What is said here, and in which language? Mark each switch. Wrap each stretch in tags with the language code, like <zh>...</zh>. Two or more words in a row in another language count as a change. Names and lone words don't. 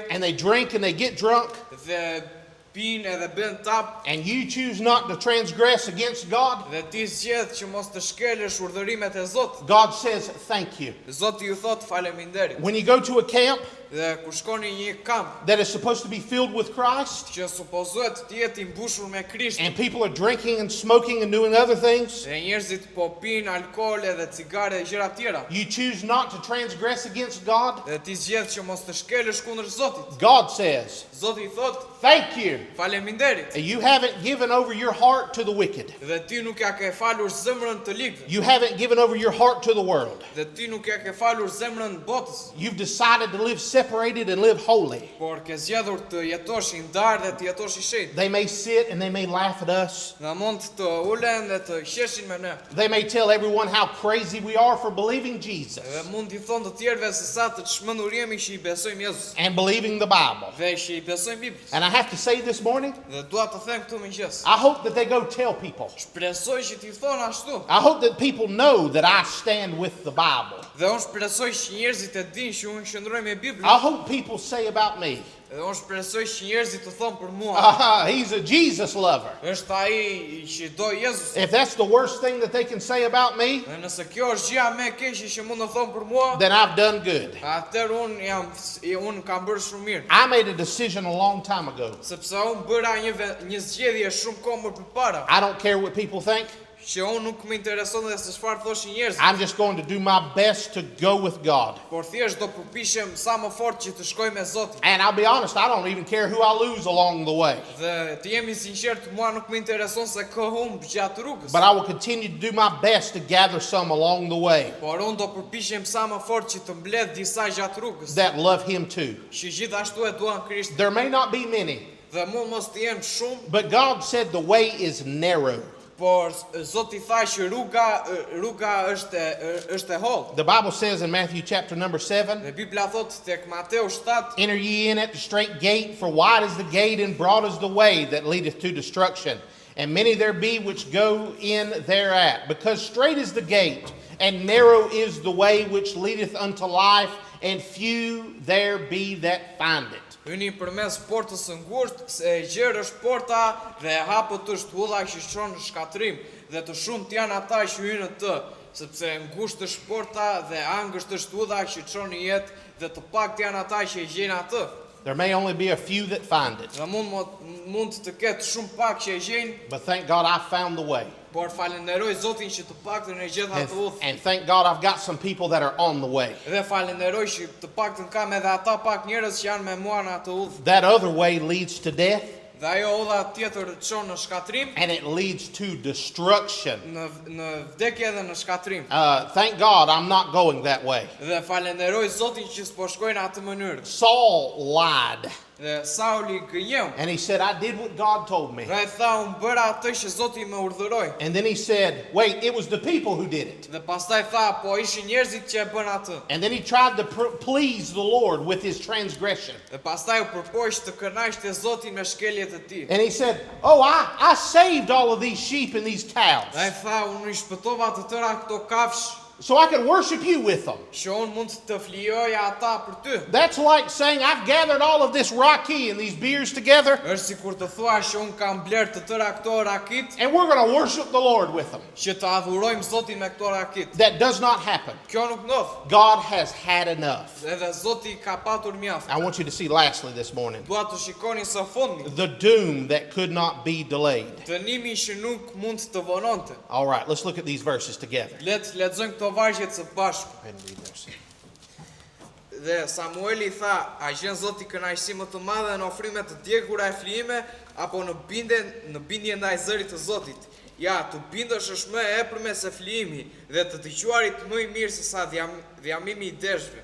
<en>and they drink and they get drunk,</en> <sq>dhe pinë edhe bën tap,</sq> <en>and you choose not to transgress against God,</en> <sq>dhe ti zgjedh që mos të shkelësh urdhërimet e Zotit.</sq> <en>God says, thank you.</en> <sq>Zoti ju thot faleminderit.</sq> <en>When you go to a camp</en> <sq>Dhe kur shkon në një kamp</sq> <en>that is supposed to be filled with Christ,</en> <sq>që supozohet të jetë i mbushur me Krisht,</sq> <en>and people are drinking and smoking and doing other things,</en> <sq>dhe njerëzit po pinë alkool edhe cigare dhe gjëra tjera,</sq> <en>you choose not to transgress against God,</en> <sq>dhe ti zgjedh që mos të shkelësh kundër Zotit.</sq> <en>God says,</en> <sq>Zoti i thot,</sq> <en>thank you.</en> <sq>faleminderit.</sq> <en>You haven't given over your heart to the wicked.</en> <sq>Dhe ti nuk ja ke falur zemrën të ligëve.</sq> <en>You haven't given over your heart to the world.</en> <sq>Dhe ti nuk ja ke falur zemrën botës.</sq> <en>You've decided to live separated and live holy.</en> <sq>Por ke zgjedhur të jetosh i ndarë dhe të jetosh i shenjtë.</sq> <en>They may sit and they may laugh at us.</en> <sq>Nga mund të ulen dhe të qeshin me ne.</sq> <en>They may tell everyone how crazy we are for believing Jesus</en> <sq>Dhe mund t'i thonë të tjerëve se sa të çmendur jemi që i besojmë Jezus.</sq> <en>and believing the Bible.</en> <sq>Dhe që i besojmë Biblës.</sq> <en>And I have to say this morning,</en> <sq>Dhe dua të them këtu mëngjes.</sq> <en>I hope that they go tell people.</en> <sq>Shpresoj që t'i thonë ashtu.</sq> <en>I hope that people know that I stand with the Bible.</en> <sq>Dhe unë shpresoj që njerëzit e dinë që unë qëndroj me Biblën.</sq> <en>I hope people say about me,</en> <sq>Dhe unë shpresoj që njerëzit të thonë për mua,</sq> <en>he's a Jesus lover.</en> <sq>është ai që do Jezus.</sq> <en>If that's the worst thing that they can say about me,</en> <sq>Dhe nëse kjo është gjëja më e keqe që mund të thonë për mua,</sq> <en>then I've done good.</en> <sq>atëherë unë kam bërë shumë mirë.</sq> <en>I made a decision a long time ago.</en> <sq>Sepse unë bëra një zgjedhje shumë kohë më përpara,</sq> <en>I don't care what people think.</en> <sq>që unë nuk më intereson dhe se çfarë thoshin njerëzit,</sq> <en>I'm just going to do my best to go with God.</en> <sq>por thjesht do përpiqem sa më fort që të shkoj me Zotin.</sq> <en>And I'll be honest, I don't even care who I lose along the way.</en> <sq>Dhe të jemi sinqert, mua nuk më intereson se kë humb gjatë rrugës,</sq> <en>But I will continue to do my best to gather some along the way</en> <sq>por unë do përpiqem sa më fort që të mbledh disa gjatë rrugës,</sq> <en>that love Him too.</en> <sq>që gjithashtu e duan Krishtin.</sq> <en>There may not be many,</en> <sq>Dhe mund mos të jenë shumë,</sq> <en>but God said the way is narrow.</en> <sq>por Zoti tha që rruga është e hollë.</sq> <en>The Bible says in Matthew chapter number 7,</en> <sq>Dhe Bibla thot tek Mateu 7,</sq> <en>enter ye in at the straight gate, for wide is the gate and broad is the way that leadeth to destruction. And many there be which go in thereat. Because straight is the gate, and narrow is the way which leadeth unto life, and few there be that find it.</en> <sq>hyni përmes portës së ngushtë, se e gjerë është porta dhe e hapët është udha që çon në shkatrim, dhe të shumt janë ata që hyjnë në të, sepse ngushtë është porta dhe angërt është udha që çon në jetë, dhe të pakët janë ata që e gjejnë atë.</sq> <en>There may only be a few that find it,</en> <sq>Dhe mund të ketë shumë pak që e gjejnë,</sq> <en>but thank God I found the way.</en> <sq>por falenderoj Zotin që të paktën e gjet atë udhë.</sq> <en>And thank God I've got some people that are on the way.</en> <sq>Dhe falenderoj që të paktën kam edhe ata pak njerëz që janë me mua në atë udhë.</sq> <en>That other way leads to death,</en> <sq>Dhe ajo udha tjetër çon në shkatrim,</sq> <en>and it leads to destruction.</en> <sq>në vdekje dhe në shkatrim.</sq> <en>Thank God I'm not going that way.</en> <sq>Dhe falenderoj Zotin që s'po shkojnë në atë mënyrë.</sq> <en>Saul lied,</en> <sq>Dhe Sauli gënjeu.</sq> <en>and he said, I did what God told me.</en> <sq>Dhe ai tha, unë bëra atë që Zoti më urdhëroi.</sq> <en>And then he said, wait, it was the people who did it.</en> <sq>Dhe pastaj tha, po ishin njerëzit që e bën atë.</sq> <en>And then he tried to please the Lord with his transgression.</en> <sq>Dhe pastaj u përpoq të kënaqte Zotin me shkeljet e tij.</sq> <en>And he said, oh, I saved all of these sheep and these cows,</en> <sq>Dhe ai tha, unë i shpëtova të tëra këto kafsh,</sq> <en>so I could worship you with them.</en> <sq>që unë mund të flijoja ata për ty.</sq> <en>That's like saying, I've gathered all of this raki and these beers together,</en> <sq>Është sikur të thua që unë kam bler të tëra këto rakit,</sq> <en>and we're going to worship the Lord with them.</en> <sq>që të adhurojmë Zotin me këto rakit.</sq> <en>That does not happen.</en> <sq>Kjo nuk ndodh.</sq> <en>God has had enough.</en> <sq>Edhe Zoti ka patur mjaft.</sq> <en>I want you to see lastly this morning,</en> <sq>Dua të shikoni së fundi</sq> <en>the doom that could not be delayed.</en> <sq>dënimi që nuk mund të vononte.</sq> <en>All right, let's look at these verses together.</en> <sq>Lexojmë këto vargjet së bashku.</sq> <en>Go ahead and read those.</en> <sq>Dhe Samueli tha, a gjen Zoti kënaqësi më të madhe në ofrime të djegura e flijime, apo në bindje ndaj zërit të Zotit? Ja, të bindesh është më e epërme se flijimi, dhe të dëgjuarit më i mirë se sa dhjamimi i deshve.</sq>